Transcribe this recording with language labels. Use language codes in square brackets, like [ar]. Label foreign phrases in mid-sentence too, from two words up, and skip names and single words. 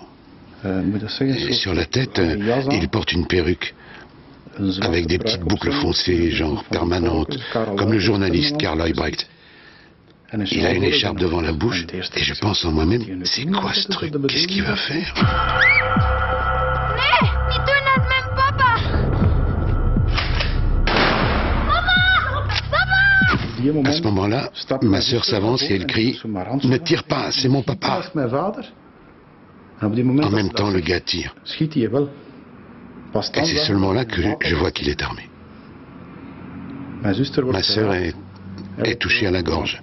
[fr] Et sur la tête, il porte une perruque, avec des petites boucles foncées, genre permanentes, comme le journaliste Karl Leibrecht. Il a une écharpe devant la bouche et je pense en moi-même, c'est quoi ce truc? Qu'est-ce qu'il va faire? [nl] Nee, niet doen het met papa! Mama! [fr] À ce moment-là, ma sœur s'avance et elle crie, ne tire pas, c'est mon papa. En même temps, le gars tire. Et c'est seulement là que je vois qu'il est armé. Ma sœur est touchée à la gorge.